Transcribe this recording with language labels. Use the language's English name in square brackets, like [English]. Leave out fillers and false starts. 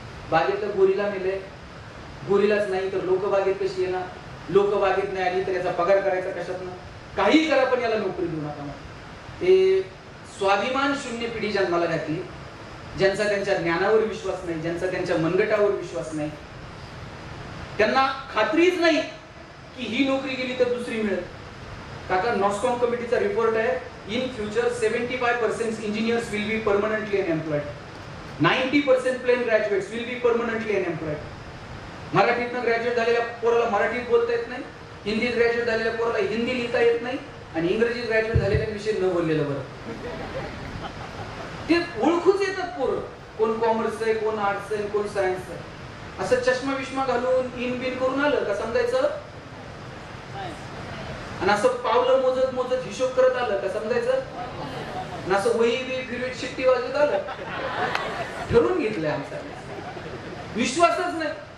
[Marathi] बागेतलं गोरीला मेले, गोरीलाच नाही तर लोक बागेत कशी येणार, लोक बागेत नाही आली तर याचा पगार करायचा कशातनं, काही करा पण याला नोकरी देऊ नका. ते स्वाभिमान शून्य पिढी जन्माला घातली, ज्यांचा त्यांच्या ज्ञानावर विश्वास नाही, ज्यांचा त्यांच्या मनगटावर विश्वास नाही, त्यांना खात्रीच नाही की ही नोकरी गेली तर दुसरी मिळेल. काका, नॉस्कॉम कमिटीचा रिपोर्ट आहे, [English] In future 75% engineers will be permanently unemployed, 90% plain graduates will be permanently unemployed. [Marathi] मराठीतनं ग्रॅज्युएट झालेल्या पोराला मराठीत बोलता येत नाही, हिंदीत ग्रॅज्युएट झालेल्या पोराला हिंदी लिहिता येत नाही आणि इंग्रजीत ग्रॅज्युएट झालेल्यांविषयी न बोललेलं बरं. ते ओळखूच येतात पोरं, कोण कॉमर्स आहे, कोण आर्ट्स आहे, कोण सायन्स आहे. असं चष्मा विष्मा घालून इन बिन करून आलं का समजायचं, आणि असं पावलं मोजत मोजत हिशोब करत आलं का समजायचं, आणि असं वही बी फिरवीत शिट्टी वाजत आलं, ठरवून घेतलंय आमचा. विश्वासच नाही.